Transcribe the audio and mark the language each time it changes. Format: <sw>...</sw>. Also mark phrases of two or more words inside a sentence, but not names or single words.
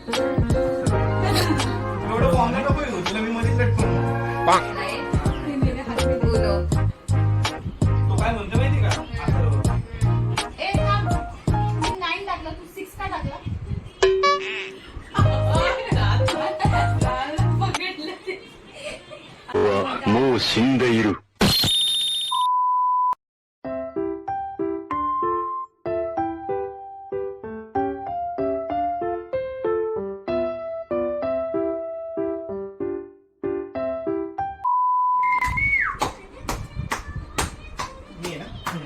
<mr>एवढं फॉर्म नको येऊ तुला मी मध्येच लटकून. नाही. उनो. तो काय म्हणतो माहिती का? ए थांब. मी 9 टाकला तू 6 का टाकला? बघितलं ते.</mr> <ja>もう死んでいる。</ja> <mr>मी आहे ना?</mr>